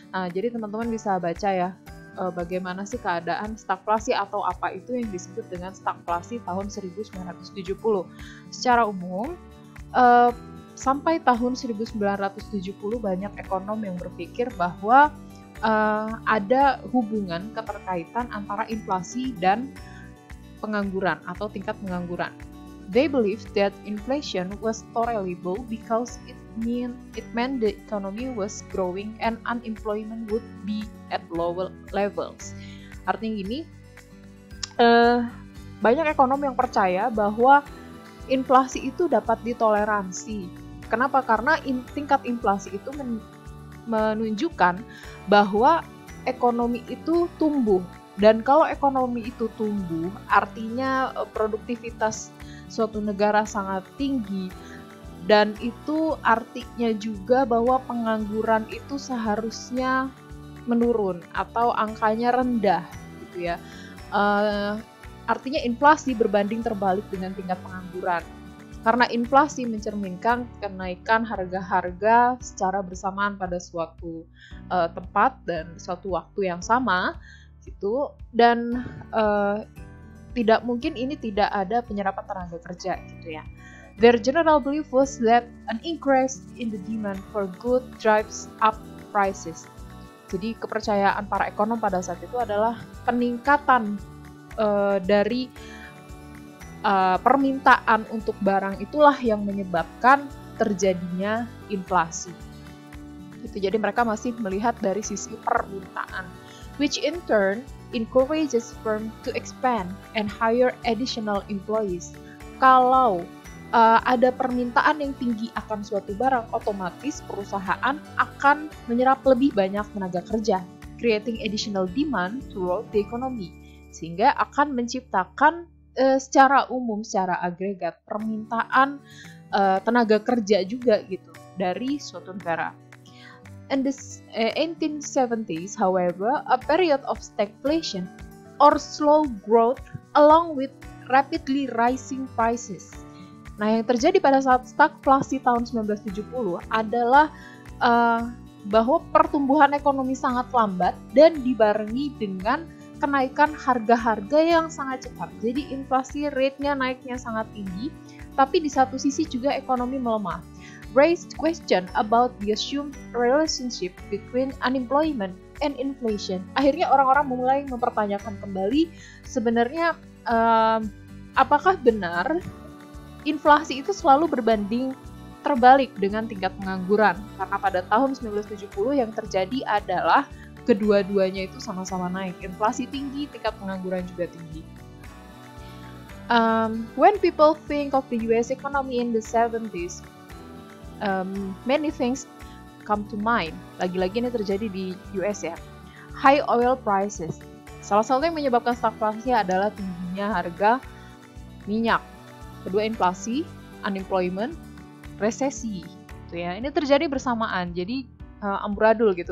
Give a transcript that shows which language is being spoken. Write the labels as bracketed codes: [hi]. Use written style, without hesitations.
[id] Jadi teman-teman bisa baca ya bagaimana sih keadaan stagflasi atau apa itu yang disebut dengan stagflasi tahun 1970. Secara umum sampai tahun 1970 banyak ekonom yang berpikir bahwa ada hubungan keterkaitan antara inflasi dan pengangguran atau tingkat pengangguran. [en] They believed that inflation was tolerable because it meant the economy was growing and unemployment would be at lower levels. [id] Artinya gini, banyak ekonom yang percaya bahwa inflasi itu dapat ditoleransi. Kenapa? Karena tingkat inflasi itu menunjukkan bahwa ekonomi itu tumbuh. Dan kalau ekonomi itu tumbuh, artinya produktivitas suatu negara sangat tinggi, dan itu artinya juga bahwa pengangguran itu seharusnya menurun atau angkanya rendah gitu ya. Artinya inflasi berbanding terbalik dengan tingkat pengangguran, karena inflasi mencerminkan kenaikan harga-harga secara bersamaan pada suatu tempat dan suatu waktu yang sama gitu, dan tidak mungkin ini tidak ada penyerapan tenaga kerja gitu ya. [en] Their general belief was that an increase in the demand for good drives up prices. [id] Jadi kepercayaan para ekonom pada saat itu adalah peningkatan dari permintaan untuk barang itulah yang menyebabkan terjadinya inflasi. Gitu. Jadi mereka masih melihat dari sisi permintaan, [en] which in turn encourages firm to expand and hire additional employees. [id] Kalau ada permintaan yang tinggi akan suatu barang, otomatis perusahaan akan menyerap lebih banyak tenaga kerja, [en] creating additional demand throughout the economy, [id] sehingga akan menciptakan secara umum, secara agregat permintaan tenaga kerja juga gitu dari suatu negara. [en] In the 1870s, however, a period of stagflation or slow growth along with rapidly rising prices. [id] Nah, yang terjadi pada saat stagflasi tahun 1970 adalah bahwa pertumbuhan ekonomi sangat lambat dan dibarengi dengan kenaikan harga-harga yang sangat cepat. Jadi inflasi rate-nya naiknya sangat tinggi, tapi di satu sisi juga ekonomi melemah. [en] Raised question about the assumed relationship between unemployment and inflation. [id] Akhirnya orang-orang mulai mempertanyakan kembali sebenarnya apakah benar inflasi itu selalu berbanding terbalik dengan tingkat pengangguran. Karena pada tahun 1970 yang terjadi adalah kedua-duanya itu sama-sama naik. Inflasi tinggi, tingkat pengangguran juga tinggi. [en] When people think of the US economy in the 70s, many things come to mind. [id] Lagi-lagi ini terjadi di US ya. [en] High oil prices. [id] Salah satu yang menyebabkan stagflasi adalah tingginya harga minyak. Kedua, inflasi, unemployment, resesi. Gitu ya. Ini terjadi bersamaan. Jadi amburadul gitu.